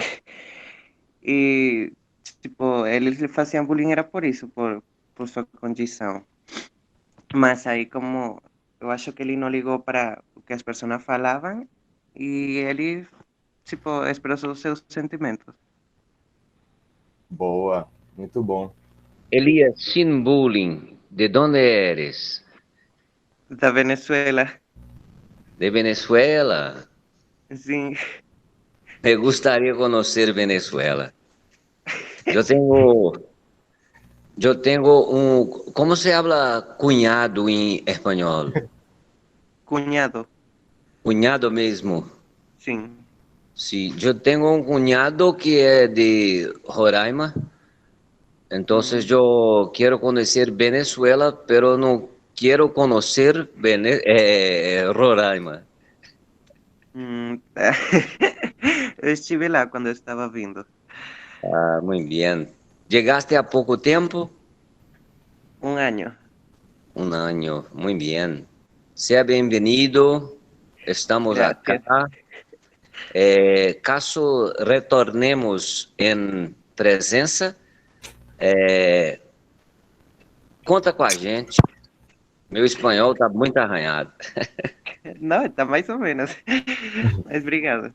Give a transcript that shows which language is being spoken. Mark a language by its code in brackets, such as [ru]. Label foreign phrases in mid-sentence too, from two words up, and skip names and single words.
[pt] E, tipo, ele fazia bullying era por isso, por sua condição. Mas aí, como eu acho que ele não ligou para o que as pessoas falavam e ele, tipo, expressou seus sentimentos. Boa, muito bom. [es] Elías, sin bullying, ¿de dónde eres? [pt] Da Venezuela, [es] De Venezuela. [pt] sim. [es] Me gustaría conocer Venezuela. Yo tengo Yo tengo un, ¿cómo se habla cuñado en español? Cuñado, [pt] Cuñado mesmo. sim. [es] Sí, yo tengo un cuñado que es de Roraima, entonces Hum, yo quiero conocer Venezuela, pero no quiero conocer Roraima. [pt] tá. Eu estive lá quando eu estava vindo. [es] Ah, muy bien. ¿Llegaste a poco tiempo? [pt] 1 ano. [es] Un año, muy bien. Sea bienvenido, estamos acá. [pt] Graças. Caso retornemos em presença, conta com a gente. Meu espanhol está muito arranhado. Não, está mais ou menos. Mas obrigado.